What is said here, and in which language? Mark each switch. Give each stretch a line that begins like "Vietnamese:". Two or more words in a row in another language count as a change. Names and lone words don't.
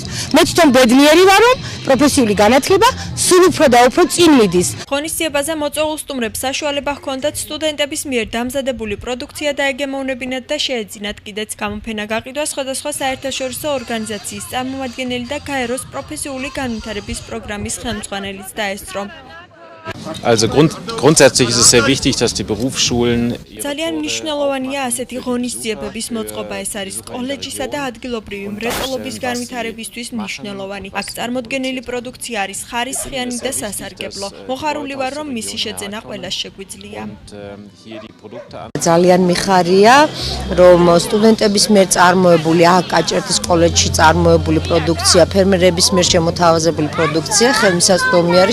Georgian: მე თვითონ ბედნიერი ვარ რომ პროფესიული განათლება სულ უფრო და უფრო წინ მიდის. ღონისძიებაზე მოწვეულ სტუმრებს საშუალება ჰქონდათ სტუდენტების მიერ დამზადებული პროდუქცია დაეგემოვნებინათ და შეეძინათ კიდეც. გამოფენა გაყიდვა სხვადასხვა საერთაშორისო ორგანიზაციის წარმომადგენელი და გაეროს პროფესიული განვითარების პროგრამის ხელმძღვანელიც დაესწრო.
German: Also grundsätzlich ist es sehr wichtig, dass die Berufsschulen
Georgian: ძალიან მნიშვნელოვანია ასეთი ღონისძიებების მოწყობა. ეს არის კოლეჯისა და ადგილობრივი მრეწველობის განვითარებისთვის მნიშვნელოვანი. აქ წარმოდგენილი პროდუქცია არის ხარისხიანი და სასარგებლო. მოხარული ვარ, რომ მისი შეძენა ყველას შეგვიძლია. ძალიან მიხარია, რომ სტუდენტების მიერ წარმოებული აქ კაჭრეთის კოლეჯში წარმოებული პროდუქცია, ფერმერების მიერ შემოთავაზებული პროდუქცია ხელმისაწვდომი არის.